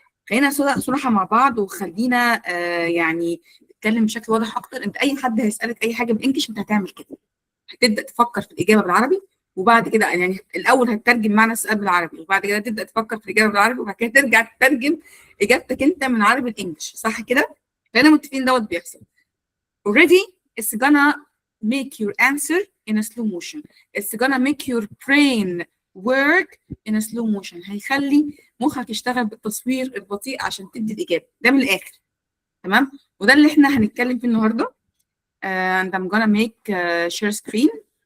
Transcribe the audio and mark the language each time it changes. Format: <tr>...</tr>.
<ar>خلينا صراحة مع بعض وخلينا يعني نتكلم بشكل واضح اكتر. انت اي حد هيسألك اي حاجة بالانجلش انت هتعمل كده، هتبدأ تفكر في الإجابة بالعربي وبعد كده يعني الأول هتترجم معنى السؤال بالعربي وبعد كده تبدأ تفكر في الإجابة بالعربي وبعد كده ترجع تترجم إجابتك أنت من عربي لإنجلش، صح كده؟ خلينا متفقين دوت بيحصل.</ar> <en>Already it's gonna make your answer in a slow motion. It's gonna make your brain work in a slow motion.</en> <ar>هيخلي مخك يشتغل بالتصوير البطيء عشان تدي الإجابة. ده من الآخر. تمام؟ وده اللي احنا هنتكلم فيه النهارده.</ar> <en>And I'm gonna make share screen.</en>